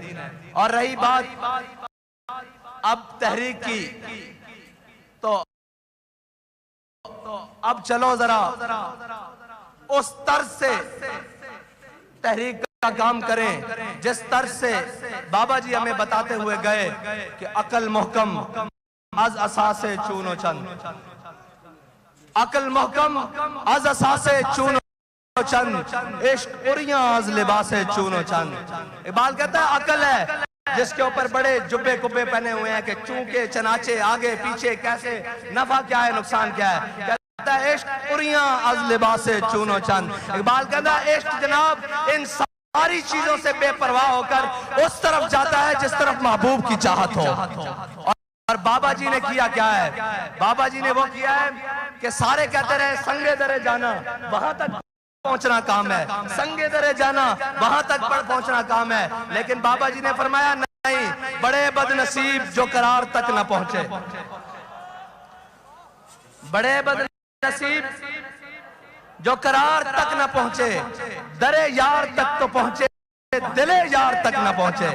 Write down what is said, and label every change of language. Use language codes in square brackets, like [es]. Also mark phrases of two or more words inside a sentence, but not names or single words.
[ur] اور رہی بات اب تحریک کی، تو اب چلو ذرا اس طرز سے تحریک کا کام کریں جس طرز سے بابا جی ہمیں بتاتے ہوئے گئے کہ [fa] عقل محکم از اساس چون و چند، عقل محکم از اساس چون و چند، عشق عریاں از لباس چون و چند۔ [ur] اقبال کہتا ہے عقل ہے جس کے اوپر بڑے جبے کبے پہنے ہوئے ہیں کہ چونکے چناچے آگے پیچھے کیسے، نفع کیا ہے نقصان کیا ہے۔ کہتا ہے [fa] عشق عریاں از لباس چون و چند۔ [ur] اقبال کہتا ہے عشق جناب ان ساری چیزوں سے بے پرواہ ہو کر اس طرف جاتا ہے جس طرف محبوب کی چاہت ہو۔ اور بابا جی نے کیا کیا ہے؟ بابا جی نے وہ کیا ہے کہ سارے کہتے رہے سنگے درے جانا وہاں تک پہنچنا کام ہے، سنگے درے جانا وہاں تک پہنچنا کام ہے، لیکن بابا جی نے فرمایا نہیں، بڑے بد نصیب جو قرار تک نہ پہنچے، بڑے بد نصیب جو قرار تک نہ پہنچے، درے یار تک تو پہنچے، دلے یار تک نہ پہنچے۔